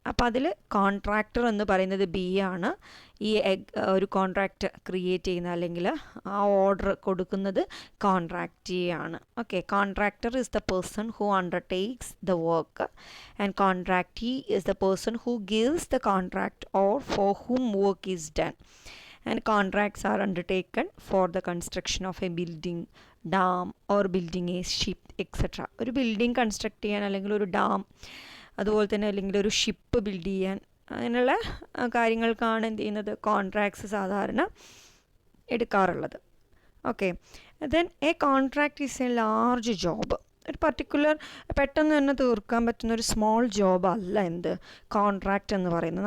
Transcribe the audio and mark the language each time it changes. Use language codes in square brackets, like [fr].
[ml] അപ്പോൾ അതിൽ കോൺട്രാക്ടർ എന്ന് പറയുന്നത് ബി ആണ്. ഈ ഒരു കോൺട്രാക്റ്റ് ക്രിയേറ്റ് ചെയ്യുന്ന അല്ലെങ്കിൽ ആ ഓർഡർ കൊടുക്കുന്നത് കോൺട്രാക്റ്റീ ആണ്. [en] Okay, contractor is the person who undertakes the work and contractee is the person who gives the contract or for whom work is done. And contracts are undertaken for the construction of a building, dam or building a ship etc. [ml] ഒരു building construct ചെയ്യാൻ അല്ലെങ്കിൽ ഒരു dam, അതുപോലെ തന്നെ അല്ലെങ്കിൽ ഒരു ship build ചെയ്യാൻ, അങ്ങനെയുള്ള കാര്യങ്ങൾക്കാണ് എന്ത് ചെയ്യുന്നത്, കോൺട്രാക്ട്സ് സാധാരണ എടുക്കാറുള്ളത്. [en] Okay, then a contract is a large job. [ml] ഒരു പർട്ടിക്കുലർ പെട്ടെന്ന് തന്നെ തീർക്കാൻ പറ്റുന്ന ഒരു സ്മോൾ ജോബ് അല്ല എന്ത്, കോൺട്രാക്റ്റ് എന്ന് പറയുന്നത്.